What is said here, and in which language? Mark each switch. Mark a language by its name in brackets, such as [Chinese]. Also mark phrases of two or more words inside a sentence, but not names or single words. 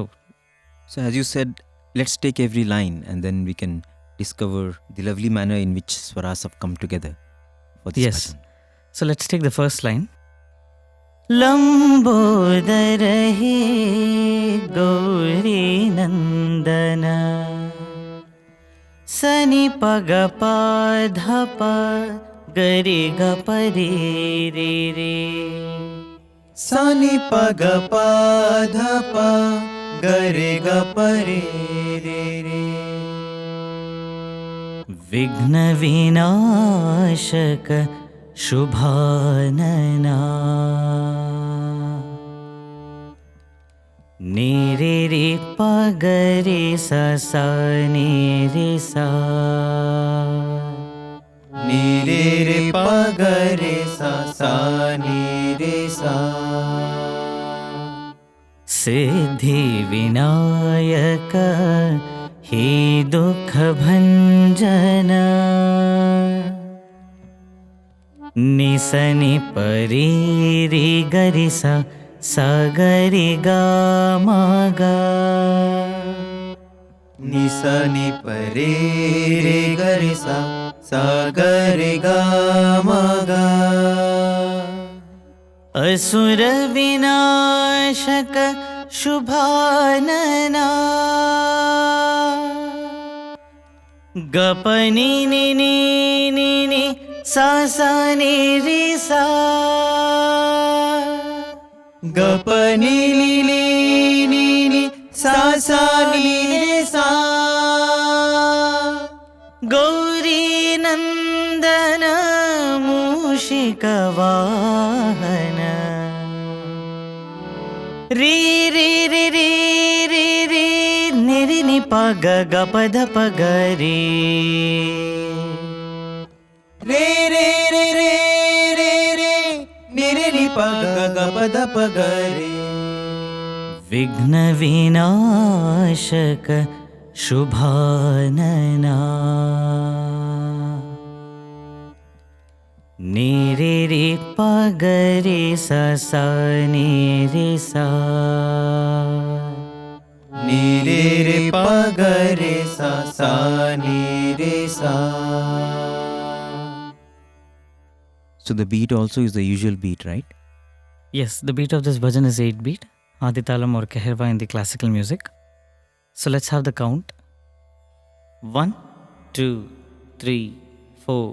[English] So, as you said, let's take every line and then we can discover the lovely manner in which swaras have come together for this Yes. bhajan. So let's take the first line. [Sanskrit] लम्बोदर हे गौरी नन्दन Sani paga pa dha pa gari ga pari re re. Sani paga pa dha pa gare ga pare re re. विघ्न विनाशक शुभानन Nere re pa gare sa sa nere sa. Ni re re pa ga re sa sa ni re sa. सिद्धि विनायक हे दुःख भञ्जन Nisani pari ri gari sa sa gari ga ma ga. Ni sa ni pare re ga re sa sa ga re ga ma ga. असुर विनाशक शुभानन Gapani ni ni ni ni sa sa ni ri sa. Ga pa ni li li ni ni sa sa ni re sa. गौरी नन्दन मूषिक वाहन Ri ri ri ri ri ri ni ri ni pa ga ga pa dha pa ga re. Re re re re re re ni re ni pa ga ga pa dha pa ga re. विघ्न विनाशक शुभानन Nere re pa ga re sa sa nere sa. Ni re re pa ga re sa sa ni re sa. [English] So, the beat also is the usual beat, right? Yes, the beat of this bhajan is 8 beat, Aditalam or Keherva in the classical music. So let's have the count. 1, 2, 3, 4.